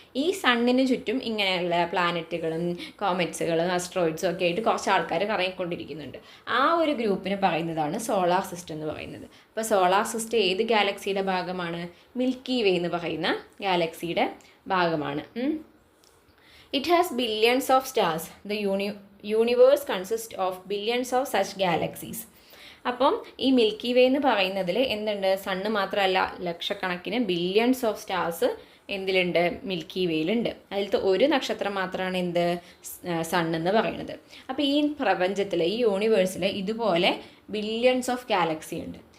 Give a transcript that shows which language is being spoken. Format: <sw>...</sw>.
<ml>ഈ സണ്ണിന് ചുറ്റും ഇങ്ങനെയുള്ള പ്ലാനറ്റുകളും കോമറ്റ്സുകളും അസ്ട്രോയിഡ്സും ഒക്കെ ആയിട്ട് കുറച്ച് ആൾക്കാർ കറങ്ങിക്കൊണ്ടിരിക്കുന്നുണ്ട്. ആ ഒരു ഗ്രൂപ്പിന് പറയുന്നതാണ് സോളാർ സിസ്റ്റം എന്ന് പറയുന്നത്. അപ്പോൾ സോളാർ സിസ്റ്റം ഏത് ഗാലക്സിയുടെ ഭാഗമാണ്? മിൽക്കി വേ എന്ന് പറയുന്ന ഗാലക്സിയുടെ ഭാഗമാണ്.</ml> <en>It has billions of stars. The universe consists of billions of such galaxies.</en> <ml>അപ്പം ഈ മിൽക്കി വേ എന്ന് പറയുന്നതിൽ എന്തുണ്ട്? സണ്ണ് മാത്രമല്ല, ലക്ഷക്കണക്കിന് ബില്യൺസ് ഓഫ് സ്റ്റാർസ് എന്തിലുണ്ട്? മിൽക്കി വേയിലുണ്ട്. അതിലത്തെ ഒരു നക്ഷത്രം മാത്രമാണ് എന്ത്? സൺ എന്ന് പറയുന്നത്. അപ്പോൾ ഈ പ്രപഞ്ചത്തിൽ, ഈ യൂണിവേഴ്സിൽ ഇതുപോലെ ബില്യൺസ് ഓഫ് ഗാലക്സി ഉണ്ട്.</ml>